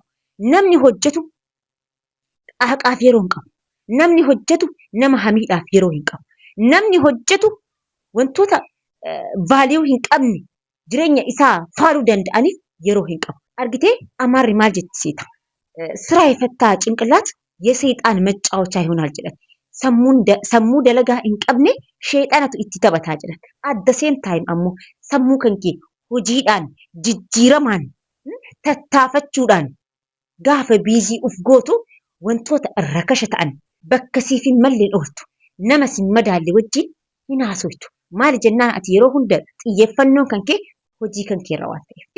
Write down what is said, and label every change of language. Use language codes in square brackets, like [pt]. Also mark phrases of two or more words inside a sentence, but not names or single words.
[om] Namni hojjetu qaaqaaf yeroo hin qabu. Namni hojjetu nama hamiidhaaf yeroo hin qabu. Namni hojjetu wantoota vaaliyuu hin qabne jireenya isaa faaluu danda'aniif yeroo hin qabu. Argitee amaarri maal jetti seeta? [am] Sira የፈታ ጭንቅላት የሰይጣን መጫወቻ ይሆናል jedhan. [om] Sammuu dalagaa hin qabne sheexanatu itti taphataa jedhan. [en] At the same time [om] ammoo sammuu kan kee hojiidhaan jijjiiramaan tattaafachuudhaan gaafa biizii uf gootu wantoota rakasha ta'an bakka siif hin malleen ooltu. Nama sin madaalle wajjin hin haasoftu. Maali jennaan ati yeroo hunda xiyyeeffannoon kan kee hojii kan keerra waan ta'eef.